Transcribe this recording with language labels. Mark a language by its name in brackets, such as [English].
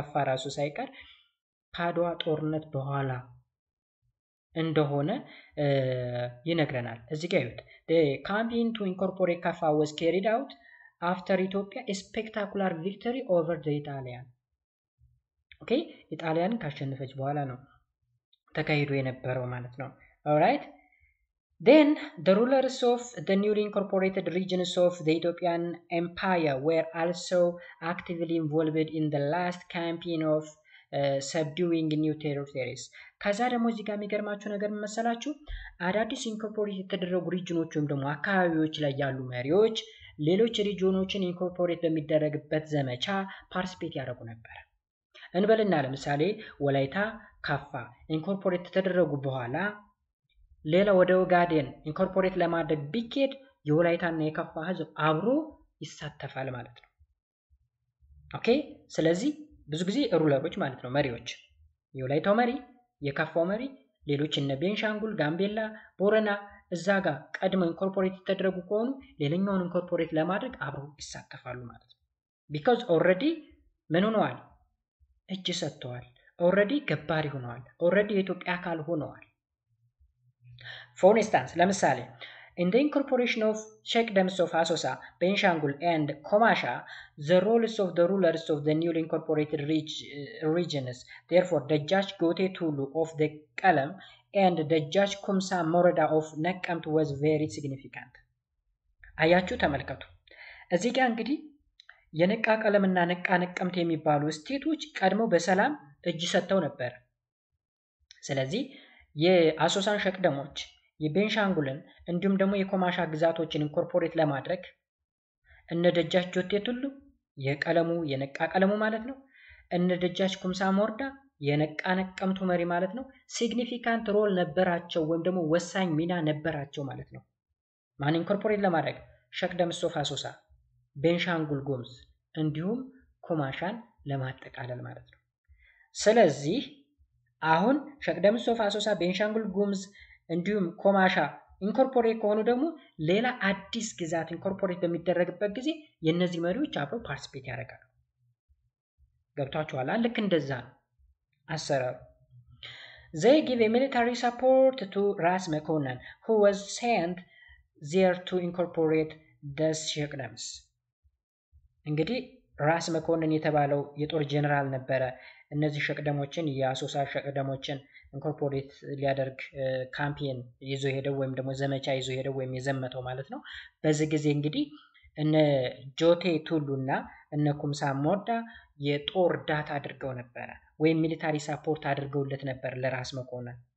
[Amharic] ራሱ ሳይቀር ከአድዋ ጦርነት በኋላ እንደሆነ ይነግረናል። እዚህ ጋር ይሁት [English] the campaign to incorporate Kaffa was carried out after Ethiopia a spectacular victory over the Italian. Okay, [Amharic] ኢጣሊያን ካሸነፈች በኋላ ነው ተካሂዶ የነበረው ማለት ነው። [English] All right, then the rulers of the newly incorporated regions of the Ethiopian Empire were also actively involved in the last campaign of subduing new territories. [Amharic] ከዛ ደግሞ እዚህ ጋር የሚገርማችሁ ነገር መሰላችሁ አዳዲስ ኢንኮርፖሬት የተደረጉ ሪጅኖች ወይም ደግሞ አካባቢዎች ላይ ያሉ መሪዎች ሌሎች ሪጅኖችን ኢንኮርፖሬት በሚደረግበት ዘመቻ ፓርቲሲፔት ያደርጉ ነበር። እንበልና ለምሳሌ ወላይታ፣ ካፋ ኢንኮርፖሬት ተደረጉ በኋላ ሌላ ወደ ኦጋዴን ኢንኮርፖሬት ለማድረግ ቢኬድ የወላይታና የካፋ ህዝብ አብሮ ይሳተፋል ማለት ነው። ኦኬ፣ ስለዚህ ብዙ ጊዜ ሩለሮች ማለት ነው መሪዎች የወላይታው መሪ የካፋው መሪ ሌሎች እነ ቤንሻንጉል፣ ጋምቤላ፣ ቦረና እዛ ጋር ቀድሞ ኢንኮርፖሬት የተደረጉ ከሆኑ ሌላኛውን ኢንኮርፖሬት ለማድረግ አብረው ይሳተፋሉ ማለት ነው። [English] ቢኮዝ ኦልሬዲ [Amharic] ምን ሆነዋል? እጅ ሰጥተዋል። ኦልሬዲ ገባሪ ሆነዋል። ኦልሬዲ የኢትዮጵያ አካል ሆነዋል። ፎር ኢንስታንስ ለምሳሌ [English] in the incorporation of Sheikdems of Asosa, Benishangul and Komasha, the roles of the rulers of the newly incorporated regions, therefore the Judge Gote Tulu of the Kalam and the Judge Kumsa Morada of Nakamt was very significant. [Amharic] አያችሁ ተመልከቱ። እዚህ ጋር እንግዲህ የነቃ ቀለምና ነቃ ነቀምት የሚባሉ ስቴቶች ቀድሞ በሰላም እጅ ሰጥተው ነበር። ስለዚህ የአሶሳን ሸቅደሞች የቤንሻንጉልን እንዲሁም ደግሞ የኮማሻ ግዛቶችን ኢንኮርፖሬት ለማድረግ እነ ደጃች ጆቴ ቱሉ የቀለሙ የነቃ ቀለሙ ማለት ነው እነ ደጃች ኩምሳ ሞርዳ የነቃ ነቀምቱ መሪ ማለት ነው ሲግኒፊካንት ሮል ነበራቸው ወይም ደግሞ ወሳኝ ሚና ነበራቸው ማለት ነው። ማን ኢንኮርፖሬት ለማድረግ ሸቅደምስ ኦፍ አሶሳ፣ ቤንሻንጉል ጉሙዝ እንዲሁም ኮማሻን ለማጠቃለል ማለት ነው። ስለዚህ አሁን ሸቅደምስ ኦፍ አሶሳ፣ ቤንሻንጉል ጉሙዝ እንዲሁም ኮማሻ ኢንኮርፖሬት ከሆኑ ደግሞ ሌላ አዲስ ግዛት ኢንኮርፖሬት በሚደረግበት ጊዜ የነዚህ መሪዎች አብረው ፓርቲሲፔት ያደርጋሉ። ገብታችኋል? ልክ እንደዛ ነው አሰራሩ። [English] They give a military support to Ras Mekonnen who was sent there to incorporate the Sheikdems. [Amharic] እንግዲህ ራስ መኮንን የተባለው የጦር ጀነራል ነበረ እነዚህ ሸቅደሞችን የአሶሳ ሸቅደሞችን ኢንኮርፖሬት ሊያደርግ ካምፔን ይዞ ሄደው ወይም ደግሞ ዘመቻ ይዞ ሄደው ወይም የዘመተው ማለት ነው። በዚህ ጊዜ እንግዲህ እነ ጆቴ ቱሉና እነ ኩምሳ ሞርዳ የጦር ዳታ አድርገው ነበር ወይም ሚሊታሪ ሳፖርት አድርገውለት ነበር ለራስ መኮንን።